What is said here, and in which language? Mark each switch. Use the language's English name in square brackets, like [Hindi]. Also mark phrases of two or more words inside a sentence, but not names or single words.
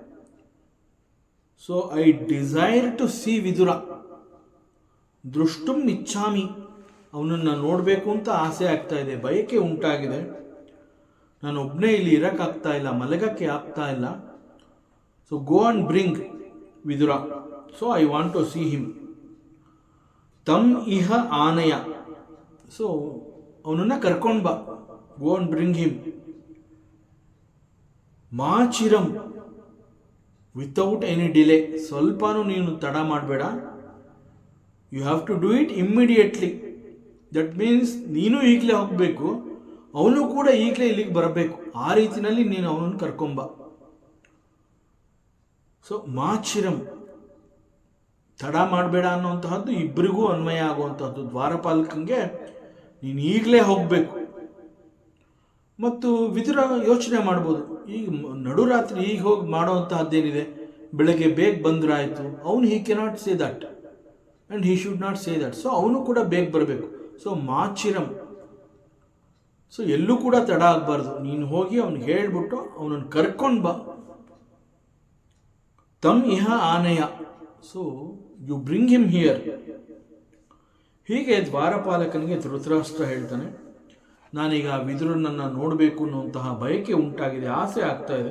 [English] So I desire to see Vidura. [Sanskrit] ದೃಷ್ಟುಂ ಇಚ್ಛಾಮಿ. [Kannada] ಅವನನ್ನು ನೋಡಬೇಕು ಅಂತ ಆಸೆ ಆಗ್ತಾ ಇದೆ, ಬಯಕೆ ಉಂಟಾಗಿದೆ. ನಾನು ಒಬ್ಬನೇ ಇಲ್ಲಿ ಇರೋಕ್ಕಾಗ್ತಾ ಇಲ್ಲ, ಮಲಗಕ್ಕೆ ಆಗ್ತಾ ಇಲ್ಲ. [English] So go and bring Vidura. So I want to see him. [Sanskrit] ತಮ್ ಇಹ ಆನಯ. [Kannada] ಸೊ ಅವನನ್ನು ಕರ್ಕೊಂಡು ಬಾ. [English] go and bring him. ಮಾಚಿರಂ. without any delay. [Kannada] ಸ್ವಲ್ಪನೂ ನೀನು ತಡ ಮಾಡಬೇಡ. [English] You have to do it immediately. that means [Kannada] ನೀನು ಈಗಲೇ ಹೋಗಬೇಕು, ಅವನು ಕೂಡ ಈಗಲೇ ಇಲ್ಲಿಗೆ ಬರಬೇಕು. ಆ ರೀತಿಯಲ್ಲಿ ನೀನು ಅವನನ್ನು ಕರ್ಕೊಂಬ. ಸೊ ಮಾಚಿರಂ, ತಡ ಮಾಡಬೇಡ ಅನ್ನುವಂತಹದ್ದು ಇಬ್ಬರಿಗೂ ಅನ್ವಯ ಆಗುವಂತಹದ್ದು. ದ್ವಾರಪಾಲಕಂಗೆ ನೀನು ಈಗಲೇ ಹೋಗಬೇಕು. ಮತ್ತು ವಿದುರ ಯೋಚನೆ ಮಾಡ್ಬೋದು, ಈಗ ನಡುರಾತ್ರಿ ಈಗ ಹೋಗಿ ಮಾಡೋವಂತಹದ್ದೇನಿದೆ, ಬೆಳಗ್ಗೆ ಬೇಗ ಬಂದ್ರಾಯ್ತು. [English] ಅವನು he cannot say that and he should not say that. [Kannada] ಸೊ ಅವನು ಕೂಡ ಬೇಗ ಬರಬೇಕು. ಸೊ ಮಾಚಿರಂ. ಸೊ ಎಲ್ಲೂ ಕೂಡ ತಡ ಆಗಬಾರ್ದು. ನೀನು ಹೋಗಿ ಅವ್ನಿಗೆ ಹೇಳ್ಬಿಟ್ಟು ಅವನನ್ನು ಕರ್ಕೊಂಡು ಬಾ. [Sanskrit] ತಮ್ ಇಹ ಆನೆಯ. [English] So you bring him here. [Kannada] ಹೀಗೆ ದ್ವಾರಪಾಲಕನಿಗೆ ಧೃತರಾಷ್ಟ್ರ ಹೇಳ್ತಾನೆ, ನಾನೀಗ ವಿದುರನನ್ನು ನೋಡಬೇಕು ಅನ್ನುವಂತಹ ಬಯಕೆ ಉಂಟಾಗಿದೆ, ಆಸೆ ಆಗ್ತಾ ಇದೆ.